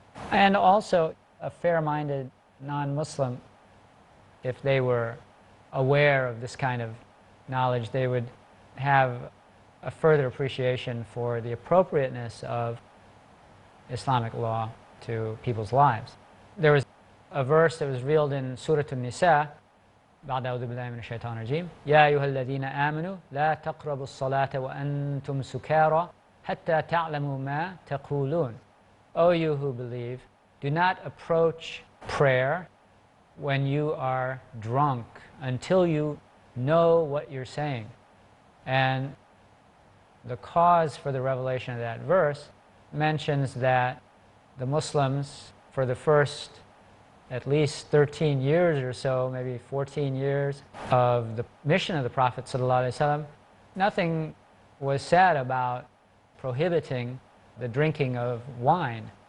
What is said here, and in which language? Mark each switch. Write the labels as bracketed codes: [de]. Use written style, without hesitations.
[en] And also, a fair-minded non-Muslim, if they were aware of this kind of knowledge, they would have a further appreciation for the appropriateness of Islamic law to people's lives. There was a verse that was revealed in Surah An-Nisa, [ar] بعد أعوذ بالله من الشيطان الرجيم يا أيها الذين آمنوا لا تقربوا الصلاة وأنتم سكارى حتى تعلموا ما تقولون. [en] O you who believe, do not approach prayer when you are drunk until you know what you're saying. And the cause for the revelation of that verse mentions that the Muslims, for the first at least 13 years or so, maybe 14 years of the mission of the Prophet ﷺ, nothing was said about prohibiting the drinking of wine.